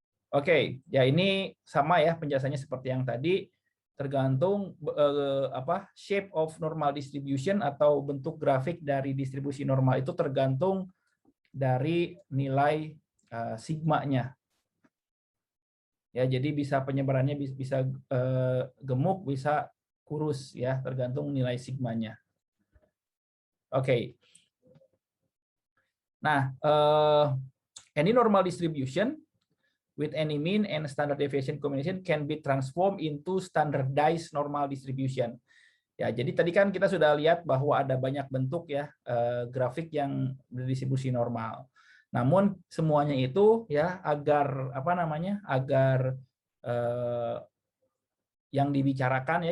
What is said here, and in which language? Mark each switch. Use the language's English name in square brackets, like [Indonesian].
[Indonesian] Oke, ya ini sama ya penjelasannya seperti yang tadi, tergantung [English] shape of normal distribution [Indonesian] atau bentuk grafik dari distribusi normal itu tergantung dari nilai sigmanya. Ya, jadi bisa penyebarannya bisa gemuk, bisa kurus ya, tergantung nilai sigmanya. Oke. [English] Nah, any normal distribution with any mean and standard deviation combination can be transformed into standardized normal distribution. [Indonesian] Ya, jadi tadi kan kita sudah lihat bahwa ada banyak bentuk ya grafik yang berdistribusi normal. Namun semuanya itu ya agar agar yang dibicarakan ya.